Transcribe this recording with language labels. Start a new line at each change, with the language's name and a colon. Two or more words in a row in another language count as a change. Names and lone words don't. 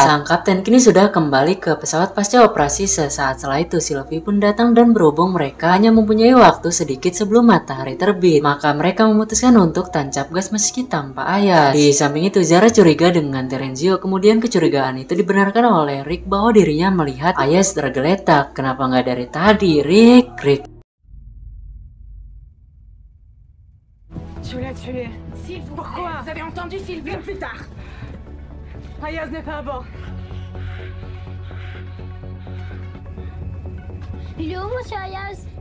Indonesian: Sang kapten kini sudah kembali ke pesawat pasca operasi. Sesaat setelah itu Sylvie pun datang, dan berhubung mereka hanya mempunyai waktu sedikit sebelum matahari terbit, maka mereka memutuskan untuk tancap gas meski tanpa Ayas. Di samping itu Zara curiga dengan Terenzio, kemudian kecurigaan itu dibenarkan oleh Rick bahwa dirinya melihat Ayas tergeletak. Kenapa nggak dari tadi, Rick?
French: Je l'ai tué. Pourquoi? Vous avez entendu Sylvie? Plus tard. Ayaz n'est pas à bord. Il est où, monsieur Ayaz?